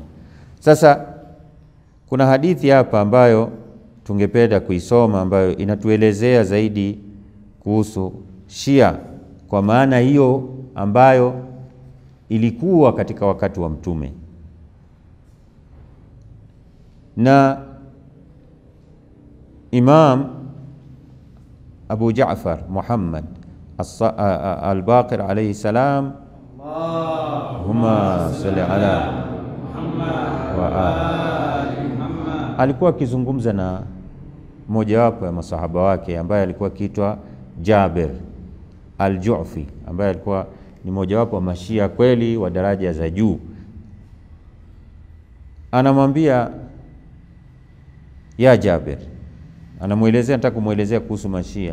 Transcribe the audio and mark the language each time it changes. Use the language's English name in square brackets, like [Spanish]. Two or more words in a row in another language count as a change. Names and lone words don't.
[Swahili] Sasa kuna hadithi hapa ambayo tungependa kuisoma, ambayo inatuelezea zaidi kuhusu Shia kwa maana hiyo ambayo ilikuwa katika wakati wa mtume. Na Imam Abu Ja'far Muhammad al-Baqir [Arabic] عليه السلام, اللهم صل على محمد وآل محمد, [Swahili] alikuwa akizungumza na mojawapo ya masahaba wake ambaye alikuwa akiitwa Jabir al-Ju'fi, ambaye alikuwa ni mojawapo wa mashia kweli wa daraja za juu. Anamwambia, ya Jabir, anamuelezea, nataka kumuelezea kuhusu mashia.